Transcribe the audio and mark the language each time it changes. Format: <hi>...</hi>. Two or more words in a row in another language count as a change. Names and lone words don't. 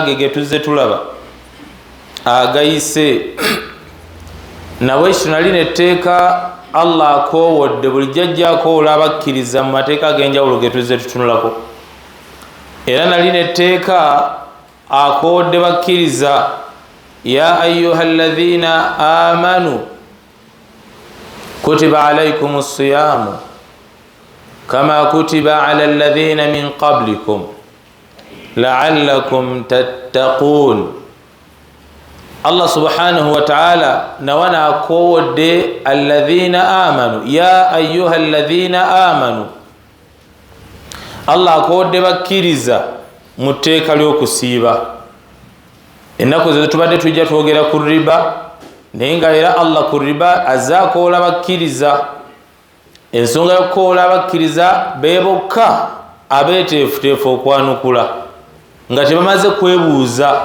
<lg>ge ge tuzze tulaba agayise, nabwekyo nali netteeka Allah akoowodde bulijjo ajja akoowola abakkiriza mu mateeka ag'enjawulo ge tuzze tutunulako, era nali netteeka akoowodde bakkiriza</lg> <ar>يا أيها الذين آمنوا كتب عليكم الصيام كما كتب على الذين من قبلكم لعلكم تتقون. الله سبحانه وتعالى</ar> <lg>nawana akowodde</lg> <ar>الذين آمنوا، يا أيها الذين آمنوا.</ar> <lg>Allah akowodde bakkiriza mu tteeka ly'okusiiba. Ennaku ze tubadde tujja twogera ku riba nenga era Allah ku riba azakoola bakkiriza. Ensonga y'okukoola bakkiriza beebokka abeeteefuteefu okwanukula nga tebamaze kwebuuza.</lg>